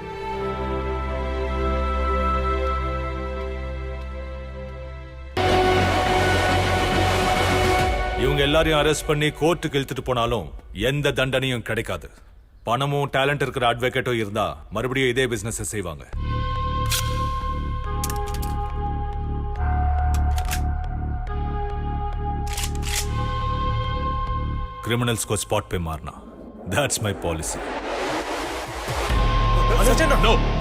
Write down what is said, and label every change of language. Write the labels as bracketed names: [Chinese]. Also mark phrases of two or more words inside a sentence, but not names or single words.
[Tamil] இவங்க எல்லாரையும் அரெஸ்ட் பண்ணி கோர்ட்டுக்கு இழுத்துட்டு போனாலும் எந்த தண்டனையும் கிடைக்காது. பணமும் டேலண்ட் இருக்கிற அட்வொகேட்டும் இருந்தா மறுபடியும் இதே பிசினஸ் செய்வாங்க. [Hindi] क्रिमिनल्स को स्पॉट पे मारना, [English] That's my policy. No.